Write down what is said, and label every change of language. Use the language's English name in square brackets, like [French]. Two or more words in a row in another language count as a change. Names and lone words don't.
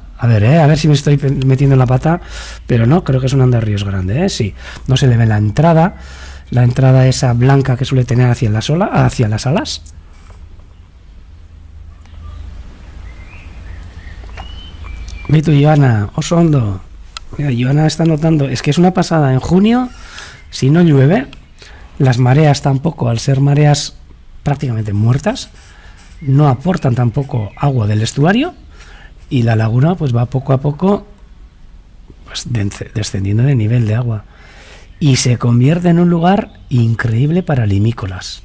[Spanish] A ver si me estoy metiendo en la pata, pero no, creo que es un andarríos grande, sí. No se le ve la entrada esa blanca que suele tener hacia las alas. Ve tú, [Basque] Joana, oso ondo. [Spanish] Mira, Joana está notando, es que es una pasada. En junio, si no llueve, las mareas tampoco, al ser mareas prácticamente muertas, no aportan tampoco agua del estuario y la laguna pues va poco a poco pues, descendiendo de nivel de agua y se convierte en un lugar increíble para limícolas.